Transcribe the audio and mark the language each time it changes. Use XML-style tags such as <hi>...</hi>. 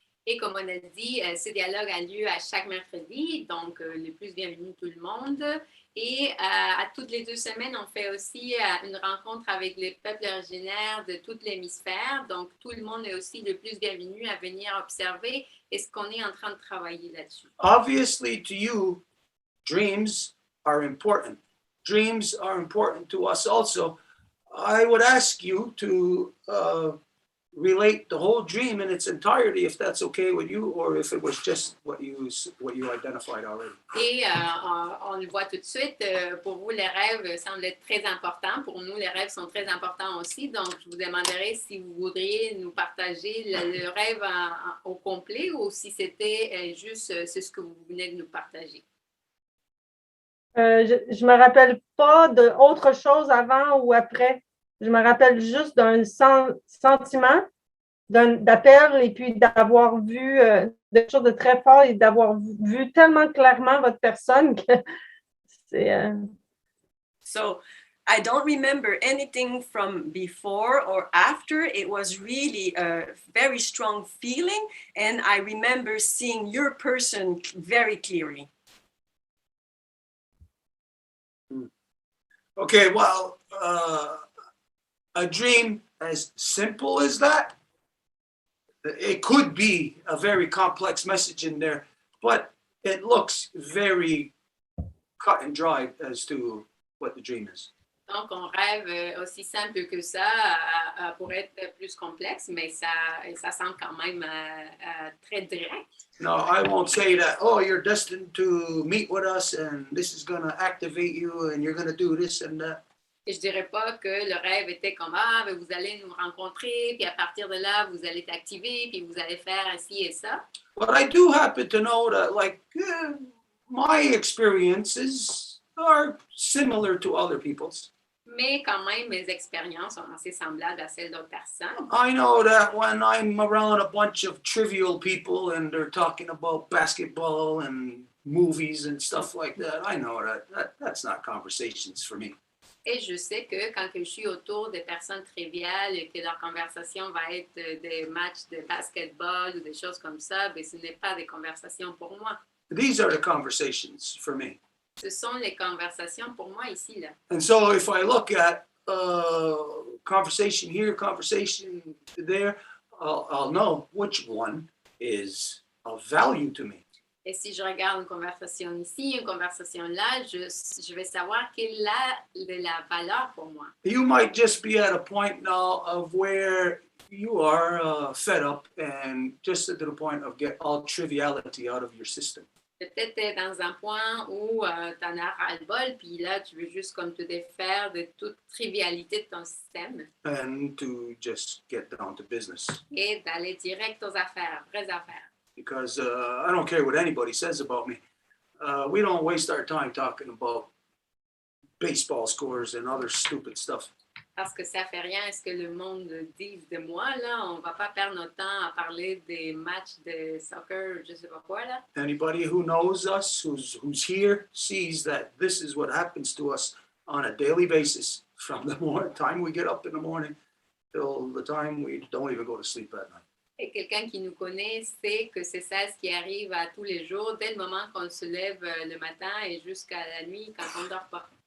<fr>Et comme on a dit, ce dialogue a lieu à chaque mercredi, donc le plus bienvenu tout le monde. Et à toutes les 2 semaines, on fait aussi une rencontre avec les peuples originaires de tout l'hémisphère. Donc, tout le monde est aussi le plus bienvenu à venir observer et ce qu'on est en train de travailler là-dessus.</fr> <en>Obviously, to you, dreams are important. Dreams are important to us also. I would ask you to relate the whole dream in its entirety, if that's okay with you, or if it was just what you identified already.</en> <fr>Et on le voit tout de suite, pour vous, les rêves semblent être très importants. Pour nous, les rêves sont très importants aussi. Donc, je vous demanderai si vous voudriez nous partager le rêve au complet ou si c'était juste c'est ce que vous venez de nous partager. Je me rappelle pas d'autre chose avant ou après. Je me rappelle juste d'un sentiment d'appel et puis d'avoir vu des choses de très fort et d'avoir vu tellement clairement votre personne que c'est...</fr> <en>So I don't remember anything from before or after. It was really a very strong feeling, and I remember seeing your person very clearly. Okay, well, a dream as simple as that, it could be a very complex message in there, but it looks very cut and dry as to what the dream is.</en> <fr>Donc, on rêve aussi simple que ça pourrait être plus complexe, mais ça semble quand même très direct.</fr> <en>No, I won't say that, oh, you're destined to meet with us and this is going to activate you and you're going to do this and that.</en> <fr>Et je dirais pas que le rêve était comme ben, vous allez nous rencontrer, puis à partir de là, vous allez être activé, puis vous allez faire ainsi et ça.</fr> <en>But I do happen to know that, like, my experiences are similar to other people's.</en> <fr>Mais quand même, mes expériences sont assez semblables à celles d'autres personnes.</fr> <en>I know that when I'm around a bunch of trivial people and they're talking about basketball and movies and stuff like that, I know that's not conversations for me.</en> <fr>Et je sais que quand je suis autour de personnes triviales et que leur conversation va être des matchs de basketball ou des choses comme ça, ben, ce n'est pas des conversations pour moi.</fr> <en>These are the conversations for me.</en> <fr>Ce sont les conversations pour moi ici, là.</fr> <en>And so if I look at conversation here, conversation there, I'll know which one is of value to me.</en> <fr>Et si je regarde une conversation ici, une conversation là, je vais savoir quelle est la valeur pour moi.</fr> <en>You might just be at a point now of where you are fed up and just at the point of get all triviality out of your system.</en> <fr>Peut-être dans un point où tu en as ras-le-bol, puis là, tu veux juste comme te défaire de toute trivialité de ton système.</fr> <en>And to just get down to business.</en> <fr>Et d'aller direct aux affaires, vraies affaires.</fr> <en>because I don't care what anybody says about me. We don't waste our time talking about baseball scores and other stupid stuff.</en> <fr>Parce que ça fait rien à ce que le monde dise de moi, là. On va pas perdre notre temps à parler des matchs de soccer, je sais pas quoi, là.</fr> <en>Anybody who knows us, who's here, sees that this is what happens to us on a daily basis, from the time we get up in the morning till the time we don't even go to sleep at night.</en> <fr>Et quelqu'un qui nous connaît sait que c'est ça ce qui arrive à tous les jours, dès le moment qu'on se lève le matin et jusqu'à la nuit quand on ne dort pas.</fr>